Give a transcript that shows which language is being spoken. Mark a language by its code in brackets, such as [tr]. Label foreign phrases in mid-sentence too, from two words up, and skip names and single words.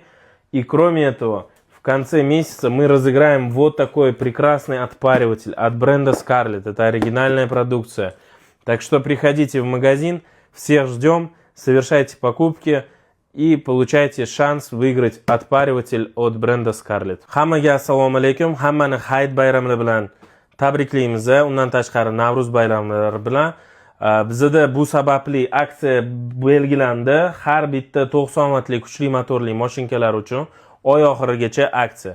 [ru] И кроме этого, в конце месяца мы разыграем вот такой прекрасный отпариватель от бренда Scarlett. Это оригинальная продукция. Так что приходите в магазин, всех ждем, совершайте покупки и получайте шанс выиграть отпариватель от бренда Scarlett. [uz] Hammaga assalomu alaykum. Hammani Hayit bayramlari bilan tabriklaymiz. Undan tashqari Navruz bayramlari bilan bizda bu sababli aksiya belgilandi. Har bitta 90 vatlik kuchli motorli mashinkalar uchun oy oxirigacha aksiya.